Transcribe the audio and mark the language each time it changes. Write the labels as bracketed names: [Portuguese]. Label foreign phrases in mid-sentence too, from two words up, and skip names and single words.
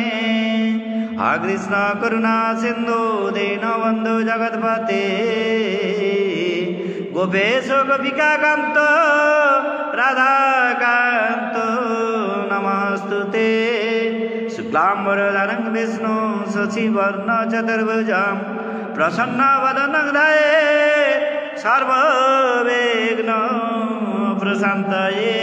[Sanskrit] হা কৃষ্ণ করুণা সিন্ধু দীনবন্ধু জগৎপতে গোপেশ গোপিকা কান্ত রাধাকান্ত নমস্তুতে। शुक्लाम्बरधरं विष्णु शशिवर्ण चतुर्भुजं प्रसन्नवदनं ध्यायेत् सर्वविघ्न प्रशान्तये।